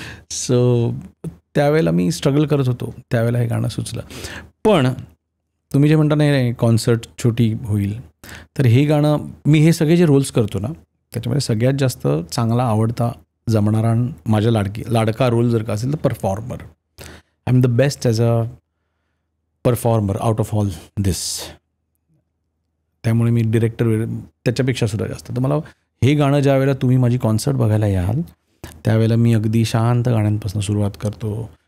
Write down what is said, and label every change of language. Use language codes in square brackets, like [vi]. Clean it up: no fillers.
[mr] So, त्यावेळेला मी struggle करत होतो. त्यावेळेला हे गाणं सुचलं. पण तुम्ही जे म्हणता नाही कॉन्सर्ट छोटी होईल, तर हे गाणं मी हे सगळे जे रोल्स करतो ना, त्याच्यामध्ये सगळ्यात जास्त चांगला आवडता जमणारा माझ्या लाडका रोल जर का असेल तर performer. [en] I am the best as a performer out of all this. [mr] त्यामुळे मी डिरेक्टर त्याच्यापेक्षा सुद्धा जास्त. तर मला हे गाणं ज्या वेळेला तुम्ही माझी कॉन्सर्ट बघायला याल त्यावेळेला मी अगदी शांत गाण्यांपासून सुरुवात करतो.